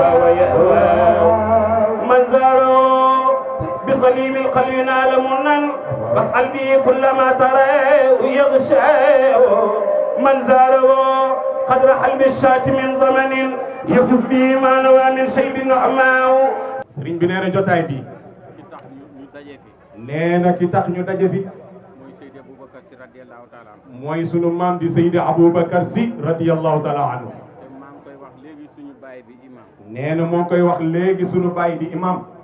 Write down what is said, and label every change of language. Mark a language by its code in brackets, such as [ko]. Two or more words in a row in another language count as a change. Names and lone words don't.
[ar] ويهوى من زاره بصليب القلب نال منا فاسأل به كل ما تراه يغشاه من زاره قدر حلب الشاة من زمن يفز به ما نوى من شيب نعماه [wo] Serigne bi nee na jotaay bi nee na ki tax ñu daje fi mooy sunu maam di Seydi Aboubacar Sy [ar] رضي الله تعالى عنه [wo] nee na moo koy wax léegi sunu baay di imam